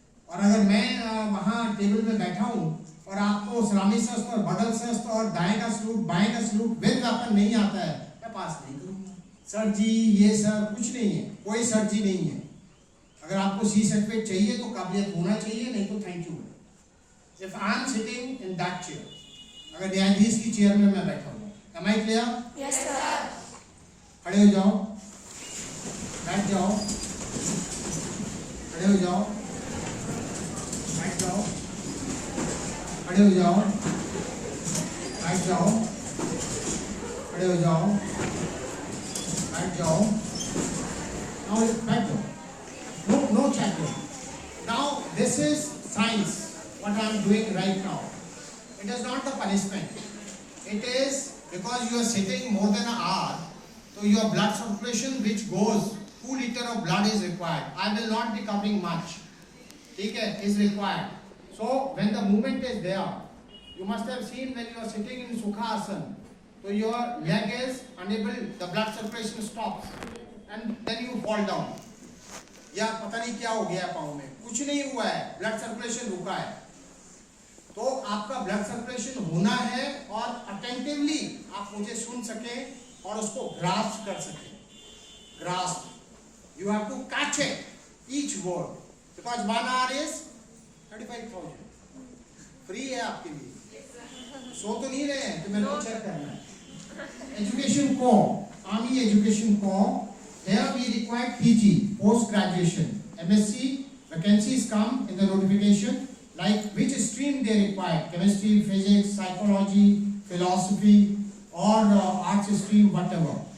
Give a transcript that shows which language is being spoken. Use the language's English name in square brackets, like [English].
[Hindi] और अगर मैं वहाँ टेबल में बैठा हूँ और आपको सलामी शस्त्र और बगल शस्त्र और दाएं का सलूट, बाएं का सलूट विद वेपन नहीं आता है, मैं पास नहीं करूँगा. सर जी, ये सर कुछ नहीं है, कोई सर जी नहीं है. अगर आपको C सर्टिफिकेट चाहिए तो काबिलियत होना चाहिए, नहीं तो thank you. [English] If I am sitting in that chair, [Hindi] अगर न्यायाधीश की चेयर में मैं बैठा हूँ, [English] am I clear? Yes, sir. [Hindi] खड़े हो जाओ, बैठ जाओ, खड़े हो जाओ, बैठ जाओ, खड़े हो जाओ, बैठ जाओ, खड़े हो जाओ, बैठ जाओ. [English] Now [Hindi] बैठ जाओ. [English] No chatting. Now this is science. What I am doing right now. It is not the punishment. It is because you are sitting more than an hour. So your blood circulation which goes 2 liters of blood is required. I will not be covering much. Okay, is required. So when the movement is there, you must have seen when you are sitting in Sukhasana. So your leg is unable, the blood circulation stops, and then you fall down. [Hindi] या पता नहीं क्या हो गया पाँव में, कुछ नहीं हुआ है, ब्लड सर्कुलेशन रुका है. तो आपका ब्लड सर्कुलेशन होना है और अटेंटिवली आप मुझे सुन सके और उसको ग्रास्प कर सके. [English] Grasp, you have to catch it, each word, because 1 hour is 35,000. [Hindi] Free है आपके लिए. सो तो नहीं रहे हैं, तो मैंने चेक करना है. [English] Education को, army education को, here we require PG, post graduation. MSc vacancies come in the notification, like which stream they require: chemistry, physics, psychology, philosophy, or arts stream, whatever.